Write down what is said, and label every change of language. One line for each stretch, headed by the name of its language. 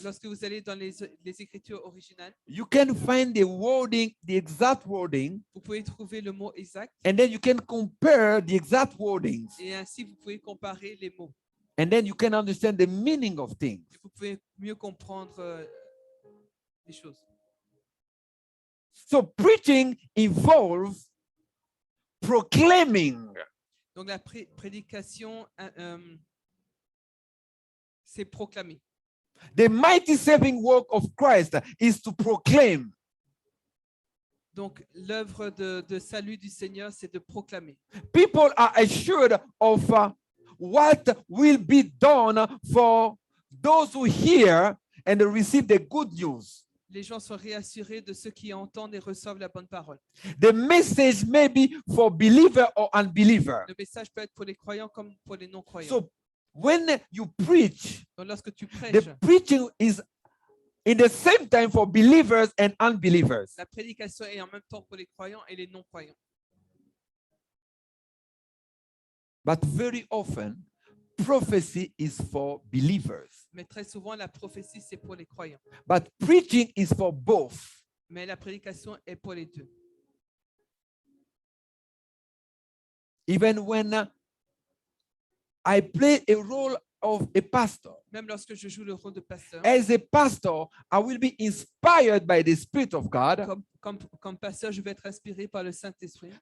French: lorsque vous allez dans les Écritures originales,
English: you can find the wording, the exact wording,
French: vous pouvez trouver le mot exact
English: and then you can compare the exact wordings,
French: et ainsi vous pouvez comparer les mots.
English: and then you can understand the meaning of things.
French: Vous pouvez mieux comprendre les choses.
English: So preaching involves proclaiming.
French: Donc la prédication, c'est proclamer.
English: The mighty saving work of Christ is to proclaim.
French: Donc l'œuvre de salut du Seigneur, c'est de proclamer.
English: People are assured of what will be done for those who hear and receive the good news.
French: Les gens sont réassurés de ceux qui entendent et reçoivent la bonne parole.
English: The message may be for believer or unbeliever.
French: Le message peut être pour les croyants comme pour les non-croyants.
English: So when you preach,
French: Donc lorsque tu prêches,
English: the preaching is in the same time for believers and unbelievers.
French: la prédication est en même temps pour les croyants et les non-croyants.
English: But very often, prophecy is for believers.
French: Mais très souvent, la prophétie, c'est pour les croyants.
English: But preaching is for both.
French: Mais la prédication est pour les deux.
English: Even when I play a role of a pastor,
French: Même lorsque je joue le rôle de pasteur,
English: as a pastor, I will be inspired by the Spirit of God
French: comme pasteur, je vais être inspiré par le Saint-Esprit